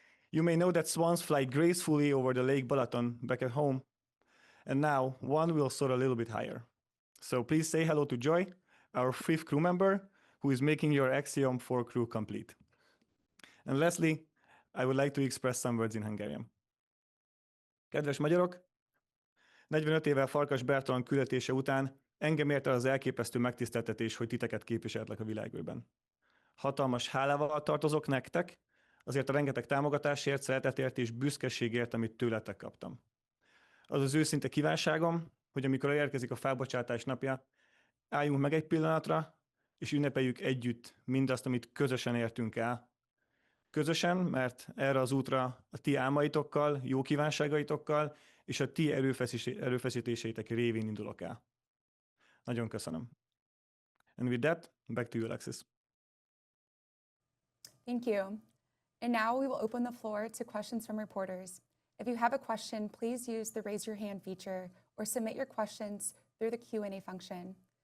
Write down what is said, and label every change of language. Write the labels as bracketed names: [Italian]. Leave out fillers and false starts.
[English] You may know that swans fly gracefully over the Lake Balaton back at home, and now one will soar a little bit higher. So please say hello to Joy, our 5th crew member, who is making your Axiom 4 crew complete. And lastly, I would like to express some words in Hungarian. [Hungarian] Kedves magyarok, 45 évvel Farkas Bertalan küldetése után engem ért el az elképesztő megtiszteltetés, hogy titeket képviseltlek a világűrben. Hatalmas hálával tartozok nektek, azért a rengeteg támogatásért, szeretetért és büszkeségért, amit tőletek kaptam. Az az őszinte kívánságom, hogy amikor elérkezik a felbocsátás napja, álljunk meg egy pillanatra, és ünnepeljük együtt mindazt, amit közösen értünk el. Közösen, mert erre az útra a ti álmaitokkal, jó kívánságaitokkal és a ti erőfeszítéseitek révén indulok el. Nagyon köszönöm. [English] And with that, back to you, Alexis. Thank you. And now we will open the floor to questions from reporters. If you have a question, please use the raise your hand feature or submit your questions through the Q&A function.